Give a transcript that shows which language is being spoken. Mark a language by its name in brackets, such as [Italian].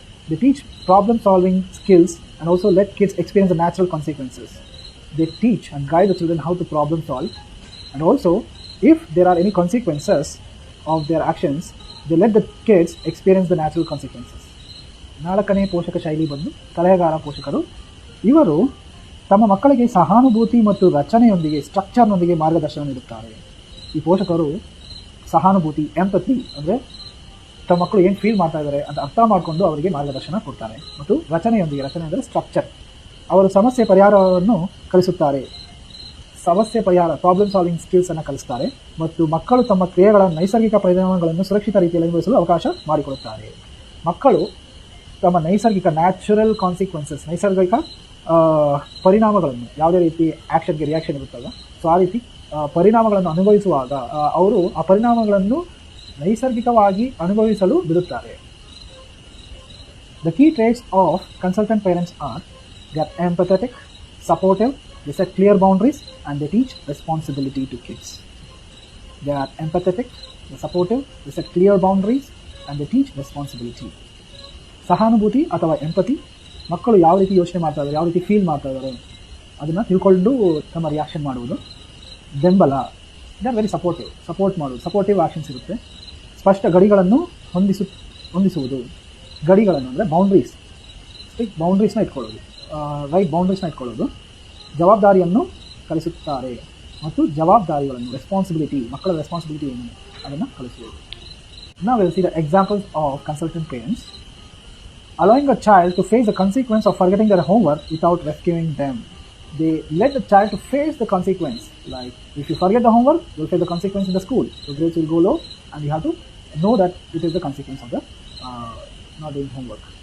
[English] They teach problem solving skills and also let kids experience the natural consequences. They teach and guide the children how to problem solve, and also if there are any consequences of their actions, they let the kids experience the natural consequences. [Kannada] ನಾಲ್ಕನೇ ಪೋಷಕ ಶೈಲಿ ಬಂದು ಸಲಹೆಗಾರ ಪೋಷಕರು. ಇವರು ತಮ್ಮ ಮಕ್ಕಳಿಗೆ ಸಹಾನುಭೂತಿ ಮತ್ತು ರಚನೆಯೊಂದಿಗೆ ಸ್ಟ್ರಕ್ಚರ್ನೊಂದಿಗೆ ಮಾರ್ಗದರ್ಶನ ನೀಡುತ್ತಾರೆ. ಈ ಪೋಷಕರು ಸಹಾನುಭೂತಿ, ಎಂಪತಿ ಅಂದರೆ ತಮ್ಮ ಮಕ್ಕಳು ಏನು ಫೀಲ್ ಮಾಡ್ತಾ ಇದ್ದಾರೆ ಅಂತ ಅರ್ಥ ಮಾಡಿಕೊಂಡು ಅವರಿಗೆ ಮಾರ್ಗದರ್ಶನ ಕೊಡ್ತಾರೆ. ಮತ್ತು ರಚನೆ ಅಂದರೆ ಸ್ಟ್ರಕ್ಚರ್, ಅವರು ಸಮಸ್ಯೆ ಪರಿಹಾರವನ್ನು ಕಲಿಸುತ್ತಾರೆ. ಸಮಸ್ಯೆ ಪರಿಹಾರ, ಪ್ರಾಬ್ಲಮ್ ಸಾಲ್ವಿಂಗ್ ಸ್ಕಿಲ್ಸ್ ಅನ್ನು ಕಲಿಸ್ತಾರೆ. ಮತ್ತು ಮಕ್ಕಳು ತಮ್ಮ ಕ್ರಿಯೆಗಳ ನೈಸರ್ಗಿಕ ಪರಿಣಾಮಗಳನ್ನು ಸುರಕ್ಷಿತ ರೀತಿಯಲ್ಲಿ ಅನುಭವಿಸಲು ಅವಕಾಶ ಮಾಡಿಕೊಡುತ್ತಾರೆ. ಮಕ್ಕಳು ತಮ್ಮ ನ್ಯಾಚುರಲ್ ಕಾನ್ಸಿಕ್ವೆನ್ಸಸ್, ನೈಸರ್ಗಿಕ ಪರಿಣಾಮಗಳನ್ನು, ಯಾವುದೇ ರೀತಿ ಆ್ಯಕ್ಷನ್ಗೆ ರಿಯಾಕ್ಷನ್ ಇರುತ್ತಲ್ಲ, ಸೊ ಆ ರೀತಿ ಪರಿಣಾಮಗಳನ್ನು ಅನುಭವಿಸುವಾಗ ಅವರು ಆ ಪರಿಣಾಮಗಳನ್ನು ನೈಸರ್ಗಿಕವಾಗಿ ಅನುಭವಿಸಲು ಬಿಡುತ್ತಾರೆ. [English] The key traits of consultant parents are they are empathetic, supportive, they set clear boundaries and they teach responsibility to kids. They are empathetic, they are supportive, they set clear boundaries and they teach responsibility. [Kannada] ಸಹಾನುಭೂತಿ ಅಥವಾ empathy, ಮಕ್ಕಳು ಯಾವ ರೀತಿ ಯೋಚನೆ ಮಾಡ್ತಾ ಇದ್ದಾರೆ, ಯಾವ ರೀತಿ ಫೀಲ್ ಮಾಡ್ತಾ ಇದ್ದಾರೆ ಅದನ್ನು ತಿಳ್ಕೊಂಡು ತಮ್ಮ ರಿಯಾಕ್ಷನ್ ಮಾಡುವುದು. ಬೆಂಬಲ, [English] they are very [Kannada] ಸಪೋರ್ಟ್ ಮಾಡೋದು, ಸಪೋರ್ಟಿವ್ ಆ್ಯಕ್ಷನ್ಸ್ ಇರುತ್ತೆ. ಸ್ಪಷ್ಟ ಗಡಿಗಳನ್ನು ಹೊಂದಿಸುವುದು, ಗಡಿಗಳನ್ನು ಅಂದರೆ ಬೌಂಡ್ರೀಸ್, ಸ್ಟ್ರಿಕ್ಟ್ ಬೌಂಡ್ರೀಸ್ನ ಇಟ್ಕೊಳ್ಳೋದು, ರೈಟ್ ಬೌಂಡ್ರೀಸ್ನ ಇಟ್ಕೊಳ್ಳೋದು. ಜವಾಬ್ದಾರಿಯನ್ನು ಕಲಿಸುತ್ತಾರೆ ಮತ್ತು ಜವಾಬ್ದಾರಿಗಳನ್ನು, ರೆಸ್ಪಾನ್ಸಿಬಿಲಿಟಿ, ಮಕ್ಕಳ ರೆಸ್ಪಾನ್ಸಿಬಿಲಿಟಿ ಏನು ಅದನ್ನು ಕಲಿಸುವುದು. [English] Now we'll see the examples of consultant parents. Allowing a child to face the consequence of forgetting their homework without rescuing them. They let the child to face the consequence. Like, if you forget the homework, you'll face the consequence in the school. Your grades will go low and you have to know that it is the consequence of the not doing homework.